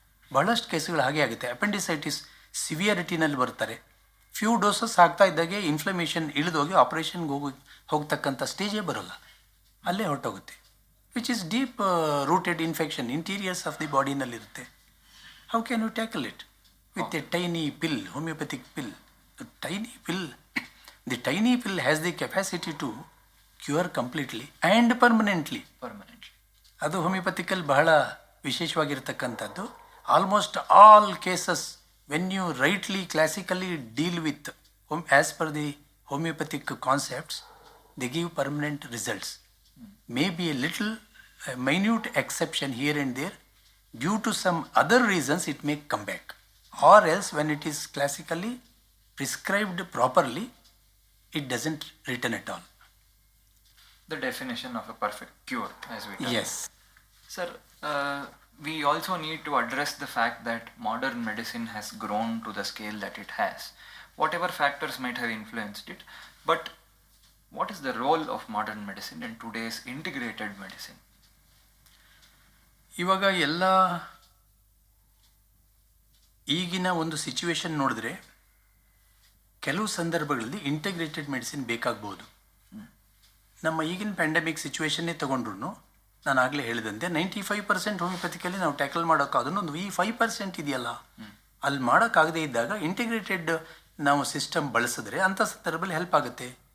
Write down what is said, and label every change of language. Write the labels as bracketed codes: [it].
[kn] ಬಹಳಷ್ಟು ಕೇಸುಗಳು ಹಾಗೆ ಆಗುತ್ತೆ. ಅಪೆಂಡಿಸೈಟಿಸ್ ಸಿವಿಯರಿಟಿನಲ್ಲಿ ಬರ್ತಾರೆ, ಫ್ಯೂ ಡೋಸಸ್ ಹಾಕ್ತಾ ಇದ್ದಾಗೆ ಇನ್ಫ್ಲಮೇಷನ್ ಇಳಿದೋಗಿ ಆಪರೇಷನ್ಗೆ ಹೋಗ್ತಕ್ಕಂಥ ಸ್ಟೇಜೇ ಬರೋಲ್ಲ, ಅಲ್ಲೇ ಹೊರಟೋಗುತ್ತೆ. [en] Which is deep rooted infection interiors of the ಬಾಡಿನಲ್ಲಿರುತ್ತೆ. How can you tackle it with a tiny pill, homeopathic pill? The tiny pill has the capacity to cure completely and permanently. [kn] ಅದು ಹೋಮಿಯೋಪತಿಕಲ್ ಬಹಳ ವಿಶೇಷವಾಗಿರ್ತಕ್ಕಂಥದ್ದು. [en] Almost all cases when you rightly classically deal with as per the homeopathic concepts, they give permanent results. Maybe a little minute exception here and there, due to some other reasons it may come back, or else when it is classically prescribed properly it doesn't return at all. The definition of a perfect cure, as we call Yes. it. Sir, we also need to address the fact that modern medicine has grown to the scale that it has. Whatever factors might have influenced it, but what is the role of modern medicine in today's integrated medicine? [kn] ಇವಾಗ ಎಲ್ಲ ಈಗಿನ ಒಂದು situation ನೋಡಿದ್ರೆ ಕೆಲವು ಸಂದರ್ಭಗಳಲ್ಲಿ integrated medicine ಬೇಕಾಗ್ಬೋದು. ನಮ್ಮ ಈಗಿನ ಪ್ಯಾಂಡಮಿಕ್ ಸಿಚುವೇಶನ್ನೇ ತಗೊಂಡ್ರು ನಾನು ಆಗಲೇ ಹೇಳಿದಂತೆ 95% ಹೋಮಿಯೋಪತಿಕಲ್ಲಿ ನಾವು ಟ್ಯಾಕಲ್ ಮಾಡೋಕ್ಕಾದ್ರೂ ಒಂದು ಈ 5% ಇದೆಯಲ್ಲ, ಅಲ್ಲಿ ಮಾಡೋಕ್ಕಾಗದೇ ಇದ್ದಾಗ ಇಂಟಿಗ್ರೇಟೆಡ್ ನಾವು ಸಿಸ್ಟಮ್ ಬಳಸಿದ್ರೆ ಅಂಥ ಸಂದರ್ಭದಲ್ಲಿ ಹೆಲ್ಪ್ ಆಗುತ್ತೆ.